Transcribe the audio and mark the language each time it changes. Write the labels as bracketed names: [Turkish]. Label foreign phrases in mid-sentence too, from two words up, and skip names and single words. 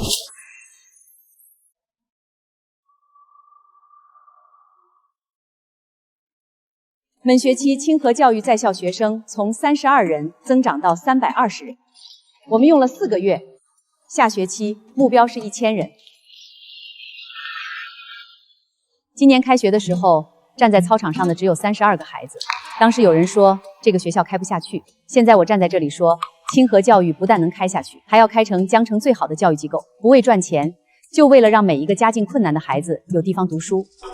[Chinese] 本学期清河教育在校学生从32人增长到320人，我们用了4个月，下学期目標是1000人。今年開學的時候，站在操場上的只有32個孩子。當時有人說這個學校開不下去，現在我站在這裡說，清河教育不但能開下去，還要開成江城最好的教育機構，不為賺錢，就為了讓每一個家境困難的孩子有地方讀書。